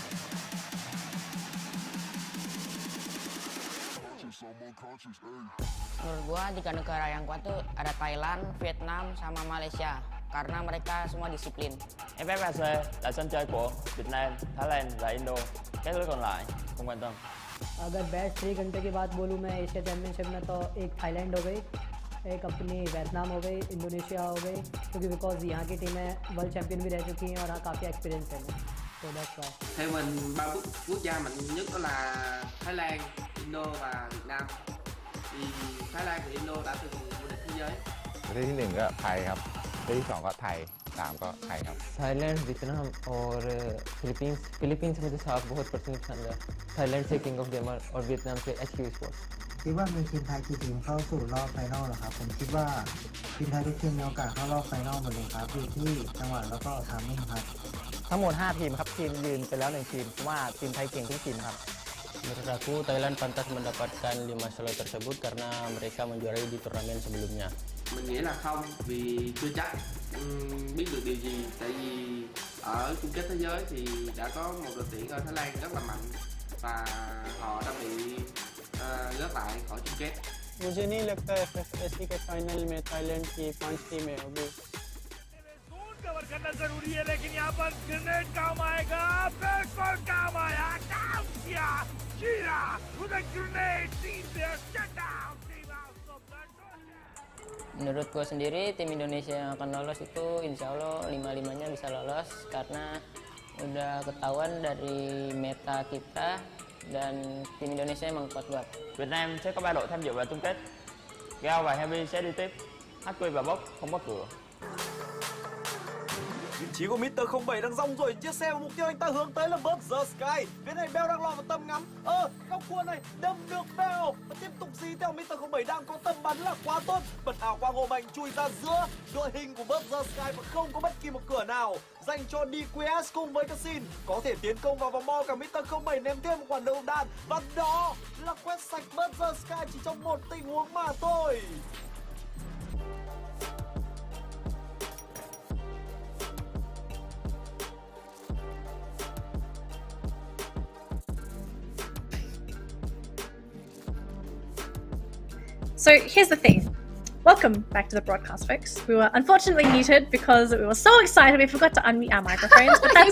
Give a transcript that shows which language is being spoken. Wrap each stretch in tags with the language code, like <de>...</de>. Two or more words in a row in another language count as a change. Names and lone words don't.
<en>I'm unconscious, ayy.</en> <id>Menurut gua 3 negara yang kuat tuh ada Thailand, Vietnam, sama Malaysia. Karena mereka semua disiplin.</id> <vi>FFesports là sân chơi của Việt Nam, Thái Lan và Indo. Các nước còn lại không quan tâm.</vi> <hi>अगर बेस्ट 3 घंटे की बात बोलूँ मैं एशिया चैम्पियनशिप में तो एक थाईलैंड हो गई, एक अपनी वियतनाम हो गई, इंडोनेशिया हो गई, क्योंकि बिकॉज यहाँ की टीमें</hi> <en>world champion</en> <hi>भी रह चुकी हैं और यहाँ काफ़ी एक्सपीरियंस है, तो</hi> <en>that's why.</en> <vi>Theo mình, 3 quốc gia mạnh nhất đó là Thái Lan, Indo và Việt Nam. Thì Thái Lan và Indo đã từng vô địch thế giới.</vi> <th>ประเทศที่1ก็ไทยครับประเทศที่2ก็ไทย3ก็ไทยครับ</th> <hi>थाईलैंड, वियतनाम और फिलीपींस। फिलीपींस मुझे साफ बहुत पर्सनली पसंद है। थाईलैंड से किंग ऑफ गेमर और वियतनाम से HQ Esports।</hi> <th>คิดว่ามีทีมไทยกี่ทีมเข้าสู่รอบไฟนอลเหรอครับผมคิดว่าทีมไทยทุกทีมมีโอกาสเข้ารอบไฟนอลหมดเลยครับอยู่ที่จังหวะแล้วก็ทามมิ่งครับ ทั้งหมด5ทีมครับทีมยืนไปแล้ว1ทีมเพราะว่าทีมไทยเก่งทุกทีมครับ</th> <id>Menurut aku Thailand pantas mendapatkan 5 slot tersebut karena mereka menjuarai di turnamen sebelumnya.</id> <vi>Mình nghĩ là không, vì chưa chắc biết được điều gì. Tại vì ở chung kết thế giới thì đã có một đội tuyển ở Thái Lan rất là mạnh và họ đã bị rớt lại khỏi chung kết.</vi> <hi>मुझे नहीं लगता FFSC के फाइनल में थाईलैंड की 5 टीमें होगी। कवर करना जरूरी है, लेकिन यहाँ पर ग्रेनेड काम आएगा, बिल्कुल काम आया, काम किया, कीड़ा, उधर ग्रेनेड, टीम से</hi> <en>shut down,</en> <hi>टीम</hi> <en>out of the</en> <id>Menurut gue sendiri, tim Indonesia yang akan lolos itu</id> <ar>إن شاء الله</ar> <id>5-5-nya bisa lolos karena udah ketahuan dari meta kita dan tim Indonesia emang kuat banget.</id> <vi>Việt Nam sẽ có 3 đội tham dự vào chung kết. Gao và Heavy sẽ đi tiếp. HQ và Bốc không có cửa. Vị trí của Mr. 07 đang rong rồi, chiếc xe và mục tiêu anh ta hướng tới là Bird the Sky. Phía này Bell đang lo vào tầm ngắm. Góc cua này đâm được Bell và tiếp tục dí theo Mr. 07 đang có tầm bắn là quá tốt. Bật hào quang hộ mạnh chui ra giữa đội hình của Bird the Sky và không có bất kỳ một cửa nào dành cho DQS cùng với Cassin. Có thể tiến công vào vòng bo, cả Mr. 07 ném thêm một quả đầu đạn và đó là quét sạch Bird the Sky chỉ trong một tình huống mà thôi.</vi> <en>So here's the thing. Welcome back to the broadcast, folks. We were unfortunately muted because we were so excited we forgot to unmute our microphones, but that's</en>